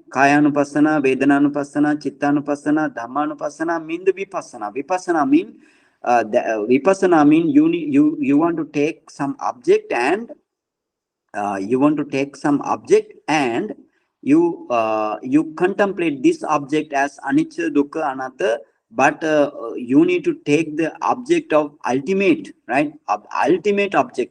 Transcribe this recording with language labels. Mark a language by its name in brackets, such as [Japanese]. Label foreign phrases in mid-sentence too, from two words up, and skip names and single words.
[Pali] Kayanupassana, Vedananupassana, Chittanupassana, Dhammanupassana [English] mean the Vipassana. Vipassana mean Vipassana mean you want to take some object and you contemplate this object as [Pali] anicca, dukkha, anatta, [English] but you need to take the object of ultimate, right? Ultimate object.